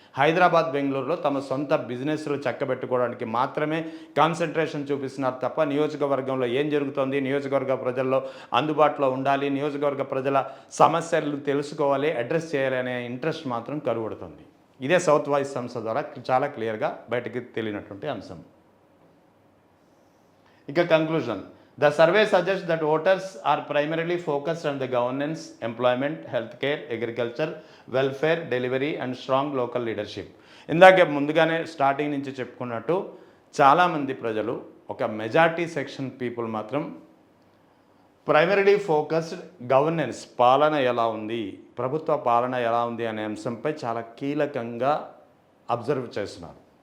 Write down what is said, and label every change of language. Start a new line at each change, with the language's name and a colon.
Telugu: హైదరాబాద్, బెంగళూరులో తమ సొంత బిజినెస్లు చక్కబెట్టుకోవడానికి మాత్రమే కాన్సన్ట్రేషన్ చూపిస్తున్నారు తప్ప నియోజకవర్గంలో ఏం జరుగుతోంది, నియోజకవర్గ ప్రజల్లో అందుబాటులో ఉండాలి, నియోజకవర్గ ప్రజల సమస్యలు తెలుసుకోవాలి, అడ్రస్ చేయాలి అనే ఇంట్రెస్ట్ మాత్రం కరువడుతుంది. ఇదే సౌత్ వాయిస్ సంస్థ ద్వారా చాలా క్లియర్గా బయటకు తెలియనటువంటి అంశం. ఇక conclusion.
English: The survey suggests that voters are primarily focused on the governance, employment, healthcare, agriculture, welfare, delivery and strong local leadership.
Telugu: ఇందాక ముందుగానే స్టార్టింగ్ నుంచి చెప్పుకున్నట్టు చాలామంది ప్రజలు, ఒక మెజారిటీ సెక్షన్ పీపుల్ మాత్రం
English: primarily focused governance,
Telugu: పాలన ఎలా ఉంది, ప్రభుత్వ పాలన ఎలా ఉంది అనే అంశంపై చాలా కీలకంగా అబ్జర్వ్ చేస్తున్నారు.